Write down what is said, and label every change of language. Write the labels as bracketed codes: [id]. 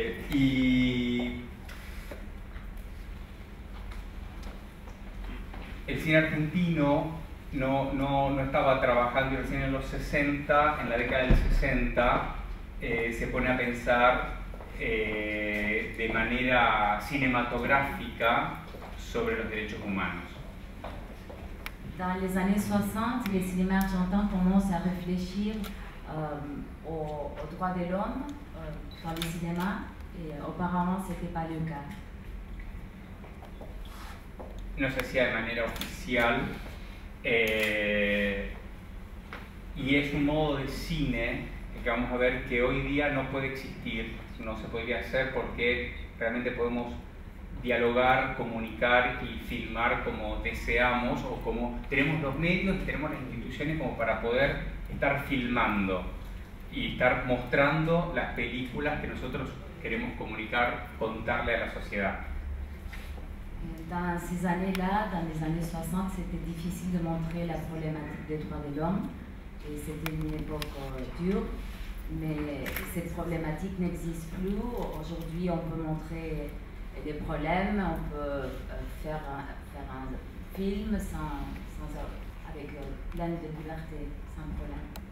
[es] Y el cine argentino no estaba trabajando recién en los 60, en la década del 60 se pone a pensar de manera cinematográfica sobre los derechos humanos. [fr] Dans les années 60, les cinémas argentins commencent à réfléchir aux droits de l'homme dans le cinéma, et auparavant ce n'était pas le cas. [es] No se hacía de manera oficial y es un modo de cine que vamos a ver que hoy día no puede existir, no se podría hacer porque realmente podemos dialogar, comunicar y filmar como deseamos o como tenemos los medios y tenemos las instituciones como para poder estar filmando y estar mostrando las películas que nosotros queremos comunicar, contarle a la sociedad. [fr] Dans ces années-là, dans les années 60, c'était difficile de montrer la problématique des droits de l'homme et c'était une époque dure, mais cette problématique n'existe plus. Aujourd'hui, on peut montrer des problèmes, on peut faire un film avec plein de liberté, sans problème.